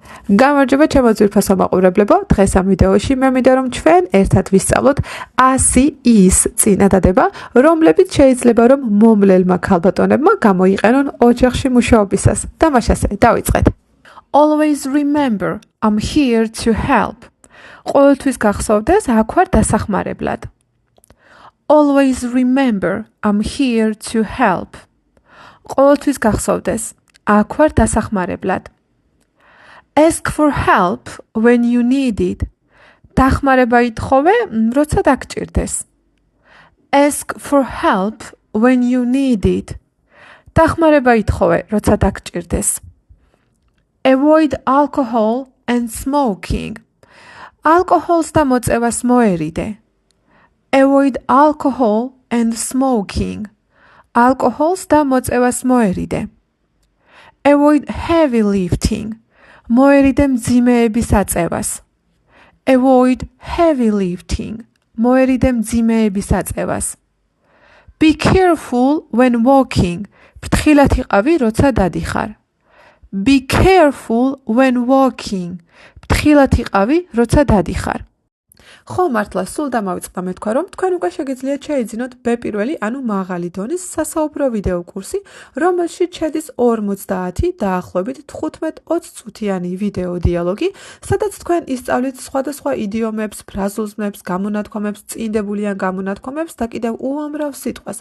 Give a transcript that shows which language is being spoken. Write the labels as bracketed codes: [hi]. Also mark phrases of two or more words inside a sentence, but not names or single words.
[ka] გამარჯობა ჩემო ძვირფასო მაყურებლებო, დღეს ამ ვიდეოში მე მინდა რომ ჩვენ ერთად ვისწავლოთ 100 ის წინადადება, რომლებიც შეიძლება რომ მომლელმა ქალბატონებმა გამოიყენონ ოჯახში მუშაობისას. დამაშასე, დავიწყეთ. [en] Always remember, I'm here to help. [ka] ყოველთვის გახსოვდეს, აქ ვარ დასახმარებლად. [en] Always remember, I'm here to help. [ka] ყოველთვის გახსოვდეს, აქ ვარ დასახმარებლად. [en] Ask for help when you need it. [ka] დახმარება ითხოვე, როცა დაგჭირდეს. [en] Ask for help when you need it. [ka] დახმარება ითხოვე, როცა დაგჭირდეს. [en] Avoid alcohol and smoking. [ka] ალკოჰოლს და მოწევას მოერიდე. [en] Avoid alcohol and smoking. [ka] ალკოჰოლს და მოწევას მოერიდე. [en] Avoid heavy lifting. [ka] მოერიდე მძიმეების აწევას. [en] Avoid heavy lifting. [ka] მოერიდე მძიმეების აწევას. [en] Be careful when walking. [ka] ფრთხილად იყავი, როცა დადიხარ. [en] Be careful when walking. [ka] ფრთხილად იყავი, როცა დადიხარ. ხო მართლა სულ დამავიწყდა მე თქვა რომ თქვენ უკვე შეგიძლიათ შეიძინოთ B1, ანუ მაღალი დონის სასაუბრო ვიდეო კურსი, რომელშიც შედის 50 დაახლოებით 15-20 წუთიანი ვიდეო დიალოგი, სადაც თქვენ ისწავლით სხვადასხვა იდიომებს, ფრაზულზმნებს, გამონათქვამებს, წინდებული ან გამონათქვამებს და კიდევ უამრავ სიტყვას.